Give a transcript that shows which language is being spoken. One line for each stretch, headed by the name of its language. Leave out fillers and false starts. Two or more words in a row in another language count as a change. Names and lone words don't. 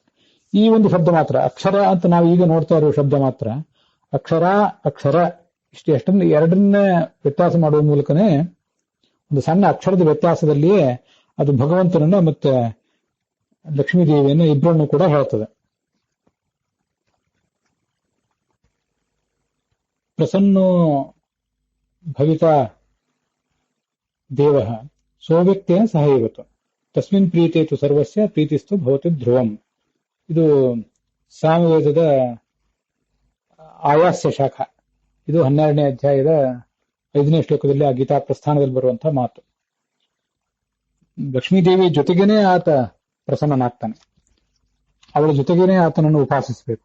Kannada: ಈ ಒಂದು ಶಬ್ದ ಮಾತ್ರ ಅಕ್ಷರ ಅಂತ ನಾವು ಈಗ ನೋಡ್ತಾ ಇರೋ ಶಬ್ದ ಮಾತ್ರ ಅಕ್ಷರ ಅಕ್ಷರ ಇಷ್ಟು ಎರಡನ್ನೇ ವ್ಯತ್ಯಾಸ ಮಾಡುವ ಮೂಲಕನೇ ಒಂದು ಸಣ್ಣ ಅಕ್ಷರದ ವ್ಯತ್ಯಾಸದಲ್ಲಿಯೇ ಅದು ಭಗವಂತನನ್ನ ಮತ್ತೆ ಲಕ್ಷ್ಮೀದೇವಿಯನ್ನು ಇಬ್ಬರನ್ನು ಕೂಡ ಹೇಳ್ತದೆ.
Sanskrit: ಪ್ರಸನ್ನೋ ಭವಿತಾ ದೇವಃ ಸೌವ್ಯಕ್ತೇನ ಸಹೈವತು ತಸ್ಮಿನ್ ಪ್ರೀತೇತು ಸರ್ವಸ್ಯ ಪ್ರೀತಿಸ್ತು ಭವತಿ ಧ್ರುವಂ.
Kannada: ಇದು ಸಾಮವೇದದ ಆಯಾಸ್ಯ ಶಾಖ. ಇದು 12ನೇ ಅಧ್ಯಾಯದ 5ನೇ ಶ್ಲೋಕದಲ್ಲಿ ಆ ಗೀತಾ ಪ್ರಸ್ಥಾನದಲ್ಲಿ ಬರುವಂತಹ ಮಾತು. ಲಕ್ಷ್ಮೀದೇವಿ ಜೊತೆಗೇನೆ ಆತ ಪ್ರಸನ್ನನಾಗ್ತಾನೆ, ಅವಳ ಜೊತೆಗೇನೆ ಆತನನ್ನು ಉಪಾಸಿಸಬೇಕು.